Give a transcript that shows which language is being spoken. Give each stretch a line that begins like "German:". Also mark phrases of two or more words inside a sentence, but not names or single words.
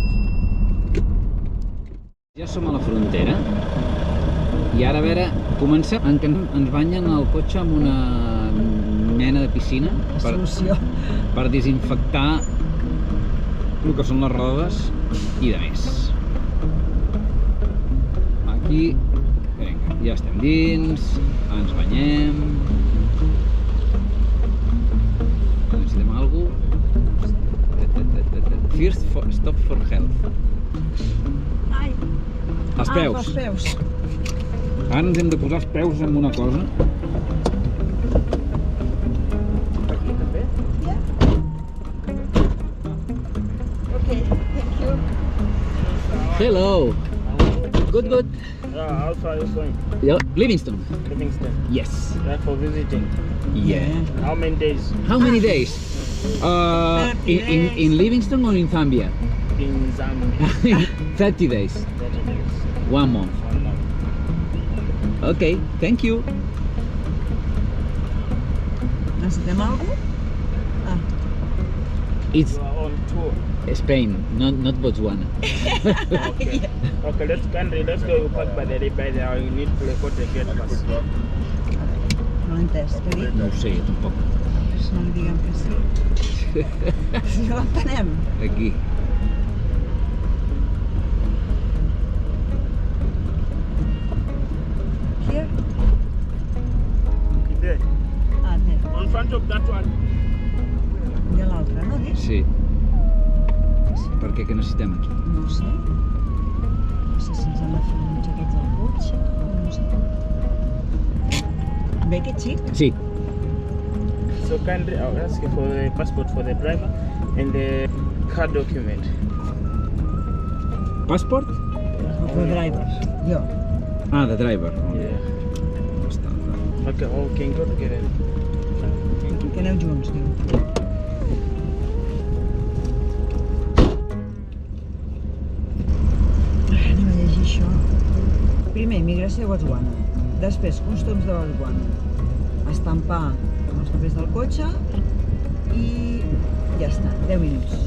Catalan: Ja som a la frontera i ara a veure, comencem en què ens banyen el cotxe amb una mena de piscina per desinfectar el que són les rodes i de més. Aquí, vinga, ja estem dins, ens banyem. Necessitem alguna cosa.
English: First stop for health. Ai!
Catalan: Els peus. Els peus. Ara ens hem de posar els peus en una cosa. Aquí també? Ja.
English: Ok, thank you. Hello. Good. How far are you going? Livingston. Livingston. Yes. Like for visiting. Yeah. How many days? How many days? In Livingston or in Zambia? In Zambia. 30 days. 30 days. 1 month. 1 month. Okay, thank you.
Catalan: Necessitem alguna cosa?
English: It's You are on tour. Spain, not Botswana. Okay. Okay, let's go. You park by the river there. You need to record the gate pass.
Catalan: No l'he entès, què dic? No ho sé, tampoc. No li diguem que sí. Si no l'entenem. Aquí.
English: Here? There. Ah, there. On front of that one.
Catalan: I l'altre, no dic? Sí. Per què? Què necessitem aquí? No ho sé. No sé si ens han de fer uns jaquets al cotxe o no sé. Ve aquest xic? Sí.
English: So kindly, I'll ask you for the passport for the driver and the car document. Passport? The driver. Jo. Ah, the driver. Yeah.
Catalan: Està.
English: Okay, okay, go together.
Catalan: Que aneu junts, diu. Anem a llegir això. Primer, immigració a Botswana. Després, costums de Botswana. Estampar els papers del cotxe i ja està, 10 minuts.